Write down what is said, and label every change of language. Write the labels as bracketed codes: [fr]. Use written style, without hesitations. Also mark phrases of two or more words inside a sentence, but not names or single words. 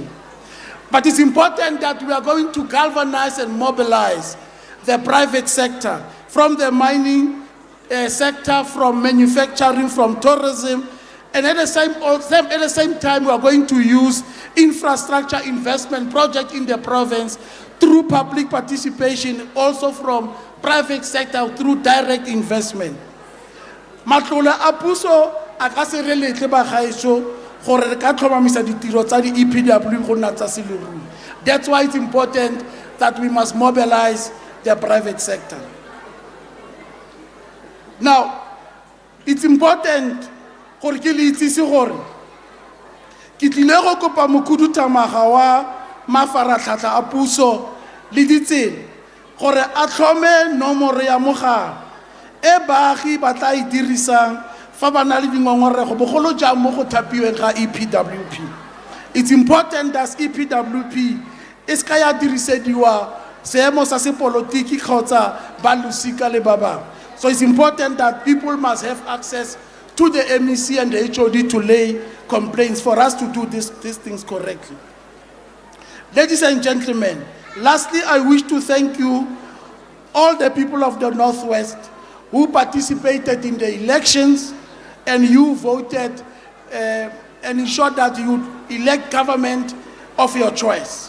[en] But it's important that we are going to galvanize and mobilize the private sector, from the mining sector, from manufacturing, from tourism, and at the same time, we are going to use infrastructure investment project in the province through public participation, also from private sector through direct investment. [tn] Matlole a puso a ka se re letle bagaetsho gore re ka tlhomamisa ditiro tsa di EPW go nna tsa seleruri. [en] That's why it's important that we must mobilize the private sector. Now, it's important [tn] gore ke le itsise gore ke tlile go kopa mokhuduthamaga wa mafaratlhatlha a puso le ditsela gore a tlhome nomoro ya mogala e baagi ba tla e dirisang fa ba na le dingongorego bogolo jang mo go thapiweng ga EPWP. [en] It's important that [tn] EPWP e ska ya dirisediwa seemo sa sepolotiki kgotsa ba losika le ba bangwe. [en] So it's important that people must have access to the MEC and the HOD to lay complaints for us to do these things correctly. Ladies and gentlemen, lastly, I wish to thank you, all the people of the Northwest who participated in the elections and you voted and ensured that you elect government of your choice.